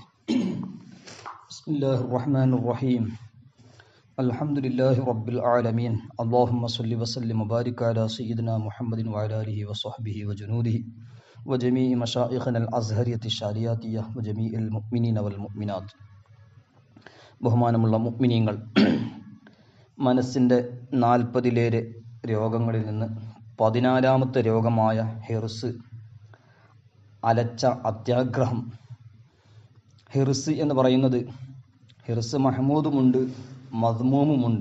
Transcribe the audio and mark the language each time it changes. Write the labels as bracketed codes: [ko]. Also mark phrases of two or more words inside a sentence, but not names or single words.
[ar] بسم الله الرحمن الرحيم. الحمد لله رب العالمين. اللهم صل وسلم وبارك على سيدنا محمد وعلى آله وصحبه وجنوده وجميع مشايخنا الأزهرية الشارعية وجميع المؤمنين والمؤمنات. [ml] ബഹുമാനമുള്ള മുഅ്മിനീങ്ങൾ, മനസ്സിൻ്റെ 40 രോഗങ്ങളിൽ നിന്ന് 14ാമത്തെ രോഗമായ ഹിർസ്, അലച്ച അത്യാഗ്രഹം. ഹിർസ് എന്ന് പറയുന്നത് ഹിർസ് മഹ്മൂദുമുണ്ട്, മദ്മൂമുമുണ്ട്.